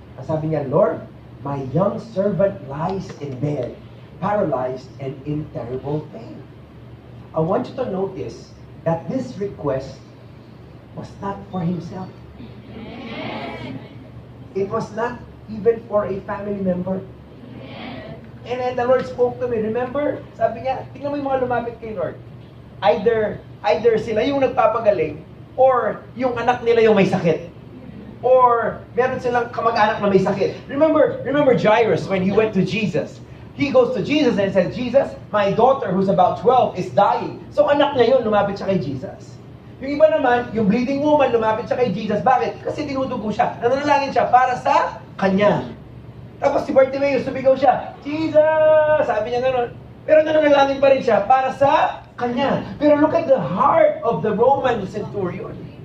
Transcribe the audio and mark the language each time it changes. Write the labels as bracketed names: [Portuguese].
[Filipino] Ang sabi niya, [English] Lord, my young servant lies in bed, paralyzed and in terrible pain. I want you to notice that this request was not for himself. It was not even for a family member. And then the Lord spoke to me. Remember? [Filipino] Sabi niya, tingnan mo yung mga lumapit kay Lord. Either sila yung nagpapagaling, or yung anak nila yung may sakit. Or meron silang kamag-anak na may sakit. [English] Remember Jairus when he went to Jesus. He goes to Jesus and says, Jesus, my daughter who's about 12 is dying. [Filipino] So anak niya yun, lumapit siya kay Jesus. Yung iba naman, yung bleeding woman, lumapit siya kay Jesus. Bakit? Kasi dinudugo siya. Nananalangin siya para sa kanya. Tapos si Bartimaeus, sumigaw siya, Jesus! Sabi niya gano'n. Pero nananalangin pa rin siya para sa kanya. Pero [English] look at the heart of the Roman centurion.